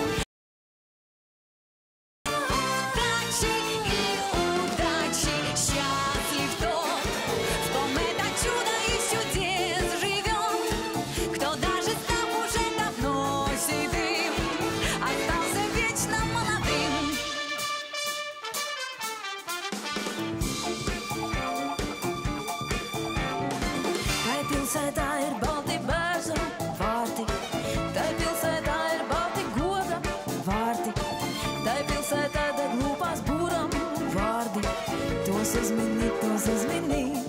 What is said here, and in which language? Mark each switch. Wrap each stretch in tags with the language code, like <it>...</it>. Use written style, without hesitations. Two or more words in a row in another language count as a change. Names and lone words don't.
<ru>Удачи, счастлив тот, в ком это чудо из чудес живет, кто даже став уже давно седым, остался вечно молодым.</ru> <lv>Tai pilsētā ir balti bērzu vārti, tai pilsētā ir balti goda vārti, tai pilsētā deg lūpās būram vārdi, tos uzmini, tos uzmini.</lv>